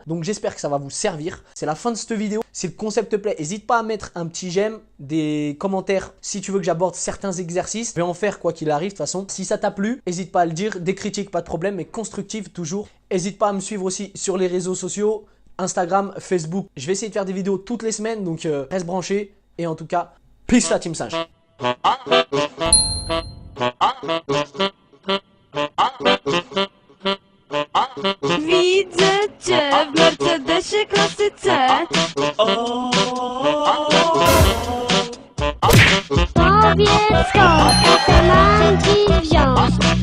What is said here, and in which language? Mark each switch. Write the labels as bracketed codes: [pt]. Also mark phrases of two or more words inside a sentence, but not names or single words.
[fr] Donc j'espère que ça va vous servir. C'est la fin de cette vidéo. Si le concept te plaît, n'hésite pas à mettre un petit j'aime, des commentaires si tu veux que j'aborde certains exercices. Je vais en faire quoi qu'il arrive de toute façon. Si ça t'a plu, n'hésite pas à le dire. Des critiques, pas de problème, mais constructives toujours. N'hésite pas à me suivre aussi sur les réseaux sociaux. Instagram, Facebook. Je vais essayer de faire des vidéos toutes les semaines, donc reste branché. Et en tout cas, peace la team Singe. [pl] Widzę cię w Mercedesie klasy C. Powiedz skąd te flanki wziąć.